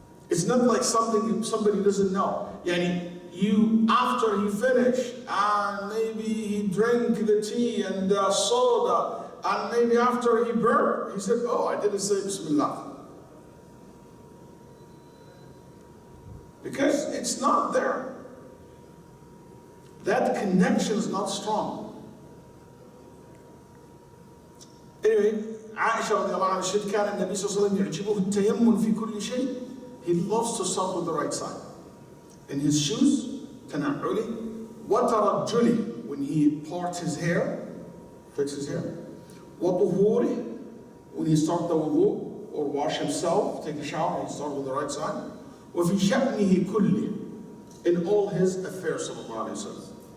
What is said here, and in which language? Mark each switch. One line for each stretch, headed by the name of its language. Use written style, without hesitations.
English: It's not like something somebody doesn't know. Yani, you, after he finished, and maybe he drank the tea and soda, and maybe after he burped, he said, oh, I didn't say Bismillah. Because it's not there. That connection is not strong. Anyway, Aisha radiallahu anha said,
Arabic: كان النبي صلى الله عليه وسلم يعجبه التيمم في كل شيء.
English: He loves to start with the right side. In his shoes,
Arabic: تنعلي, وترجلي,
English: when he parts his hair, fix his hair,
Arabic: وطهوره,
English: when he starts the wudu, or wash himself, take a shower, he starts with the right side.
Arabic: وَفِي شَأْنِهِ كُلِّهِ,
English: in all his affairs, sallallahu alayhi wa sallam.